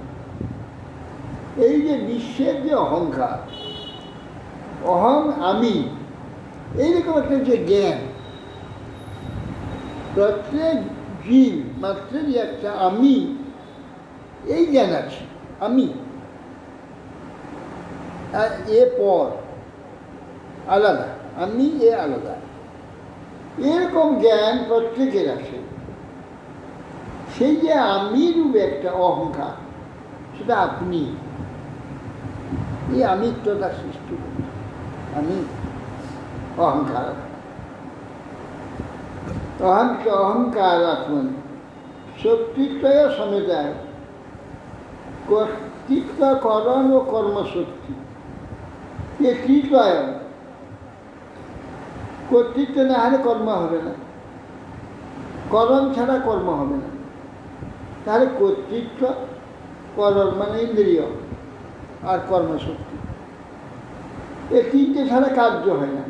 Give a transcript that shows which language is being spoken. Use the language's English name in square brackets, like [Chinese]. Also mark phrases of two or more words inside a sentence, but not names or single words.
[Bangla] এই যে বিশ্বের যে অহংকার, অহং আমি, এইরকম একটা যে জ্ঞান, প্রত্যেক জীব মাত্রেরই একটা আমি, এই জ্ঞান আছে আমি, আর এ পর আলাদা, আমি এ আলাদা, এরকম জ্ঞান প্রত্যেকের আছে। সেই যে আমি রূপে একটা অহংকার, সেটা আপনি, এই আমিত্বতা সৃষ্টি করছে, আমি অহংকার। [Sanskrit] अहंकार आत्मन शक्तित्वय समेताय कर्तृत्व करण व कर्मशक्ति ये त्रितय [Bangla] কর্তৃত্ব না হলে কর্ম হবে না, করণ ছাড়া কর্ম হবে না। তাহলে কর্তৃত্ব, করণ মানে ইন্দ্রিয় আর কর্মশক্তি, এই তিনটে ছাড়া কার্য হয় না।